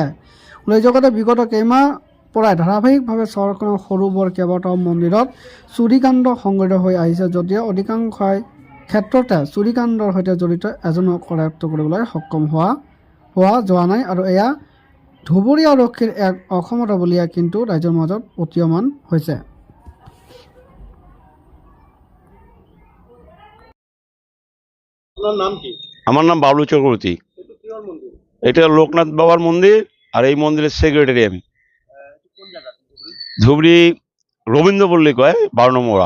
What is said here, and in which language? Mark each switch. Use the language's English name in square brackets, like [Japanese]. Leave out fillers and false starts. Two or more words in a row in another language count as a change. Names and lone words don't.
[Assamese] উল্লেখযোগ্য যে বিগত কেইমাহ পৰাই ধাৰাবাহিকভাৱে চহৰখনৰ সৰু বৰ কেইবাটাও মন্দিৰত চুৰিকাণ্ড সংঘটিত হৈ আহিছে যদিও অধিকাংশ ক্ষেত্ৰতে চুৰিকাণ্ডৰ সৈতে জড়িত এজনক কৰায়ত্ব কৰিবলৈ সক্ষম হোৱা যোৱা নাই আৰু এয়া ধুবুৰী আৰক্ষীৰ এক অক্ষমতা বুলিয়ে কিন্তু ৰাইজৰ মাজত প্ৰতীয়মান হৈছে। [Bangla] আমার নাম বাবলু চক্রবর্তী। এটা লোকনাথ বাবার মন্দির আর এই মন্দিরের সেক্রেটারি আমি। ধুবড়ি রবীন্দ্রপল্লী কয় 12 নম্বর ওয়ার্ড।